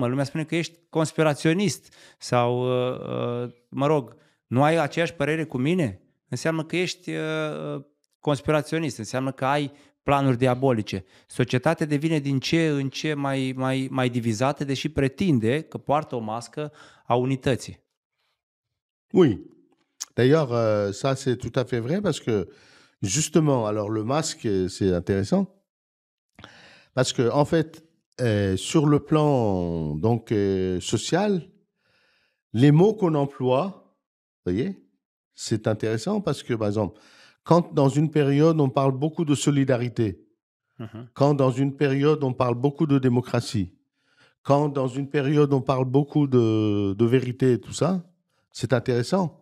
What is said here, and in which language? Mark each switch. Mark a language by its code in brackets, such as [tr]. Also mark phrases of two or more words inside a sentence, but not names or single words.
[ro] Lumea spune că ești conspiraționist sau, mă rog, nu ai aceeași părere cu mine? Înseamnă că ești conspiraționist, înseamnă că ai planuri diabolice. Societatea devine din ce în ce mai divizată, deși pretinde că poartă o mască a unității. [fr] Oui. D'ailleurs, ça c'est tout à fait vrai parce que justement, alors le masque, c'est intéressant parce que en fait, sur le plan donc social, les mots qu'on emploie, vous voyez, c'est intéressant parce que par exemple, quand dans une période on parle beaucoup de solidarité, quand dans une période on parle beaucoup de démocratie, quand dans une période on parle beaucoup de vérité et tout ça, c'est intéressant.